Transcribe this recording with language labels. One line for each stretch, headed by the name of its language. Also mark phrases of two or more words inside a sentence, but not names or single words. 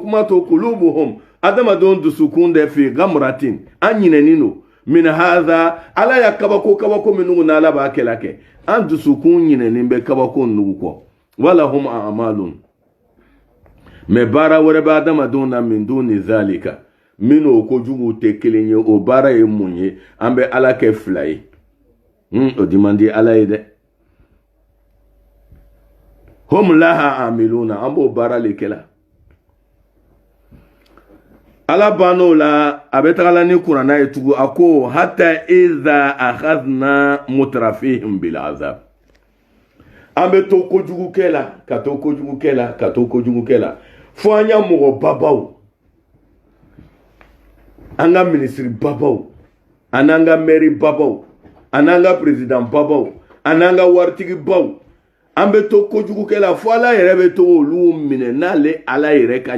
Bambara: kuma to kulubuhum adamadenw dusukun de
Arabic: في غمرة
Bambara: an ɲinɛnin don min hadha ala ya kabako minnu na ala b'a kɛla kɛ an dusukun ɲinɛnin bɛ kabako nugu kɔ
Arabic: ولهم أعمال
Bambara: mais baara wɛrɛ bɛ adamadenw na min
Arabic: دون ذلك
Bambara: minnu o kojugu tɛ kelen ye o baara ye mun ye an bɛ ala kɛ fila ye o di man di ala ye dɛ
Arabic: هم لها عاملون
Bambara: an b'o baara le kɛla ala ban'o la a bɛ tagala ni kuranna ye tugun a ko
Arabic: حتى إذا أخذنا مترفيهم بالعذاب
Bambara: an bɛ to kojugu kɛla ka to kojugu kɛla ka to kojugu kɛla fo an y'a mɔgɔ babaw an ka minisiri babaw an'an ka mɛri babaw an'an ka président babaw an'an ka waritigi baw an bɛ to kojugu kɛla fo ala yɛrɛ bɛ to olu minɛ n'ale ala yɛrɛ ka